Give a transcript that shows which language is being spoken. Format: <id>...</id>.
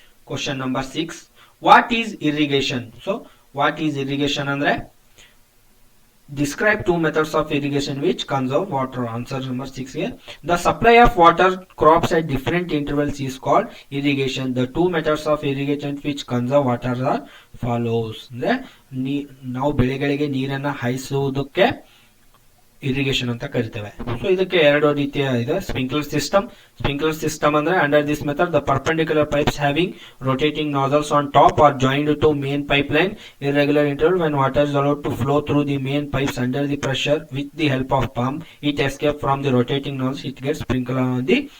<en>Question number 6, what is irrigation? So what is irrigation ಅಂದ್ರೆ describe two methods of irrigation which conserve water. Answer number 6 here. The supply of water crops at different intervals is called irrigation. The two methods of irrigation which conserve water are follows.</en> <kn>ಅಂದ್ರೆ ನಾವು ಬೆಳೆಗಳಿಗೆ ನೀರನ್ನ ಹಾಯಿಸುವುದಕ್ಕೆ irrigation ಅಂತ ಕರಿತೇವೆ. So ಇದಕ್ಕೆ ಎರಡು ರೀತಿಯ ಇದೆ.</kn> <en>Sprinkler system ಅಂದ್ರೆ under this method the perpendicular pipes having rotating nozzles on top are joined to main pipeline irregular interval. When water is allowed to flow through the main pipes under the pressure with the help of pump, it escapes from the rotating nozzles, it gets sprinkled on the.</en>